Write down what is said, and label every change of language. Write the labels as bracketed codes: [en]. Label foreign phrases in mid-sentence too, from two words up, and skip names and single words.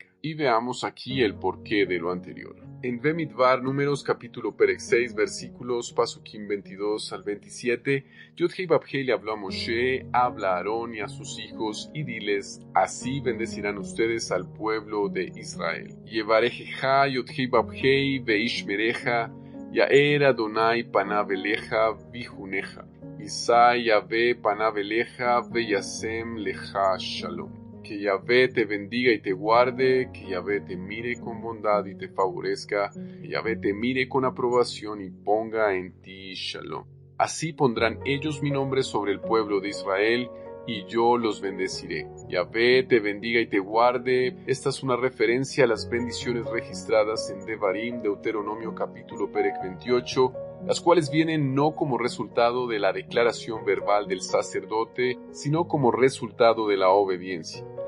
[es] Y veamos aquí el porqué de lo anterior. En Bemidbar, Números capítulo Perek 6, versículos Pasukim 22 al 27, Yod-Heh-Vav-Heh le habló a Moshe: habla a Aarón y a sus hijos y diles: así bendecirán ustedes al pueblo de Israel. [he] יברכך Yod-Heh-Vav-Heh וישמרך, יאר Adonai פניו אליך ויחנך, ישא Yahvé פניו אליך וישם לך שלום. [es] Que Yahvé te bendiga y te guarde, que Yahvé te mire con bondad y te favorezca, que Yahvé te mire con aprobación y ponga en ti Shalom. Así pondrán ellos mi nombre sobre el pueblo de Israel, y yo los bendeciré. Yahvé te bendiga y te guarde. Esta es una referencia a las bendiciones registradas en Devarim, Deuteronomio capítulo Perek 28, las cuales vienen no como resultado de la declaración verbal del sacerdote, sino como resultado de la obediencia.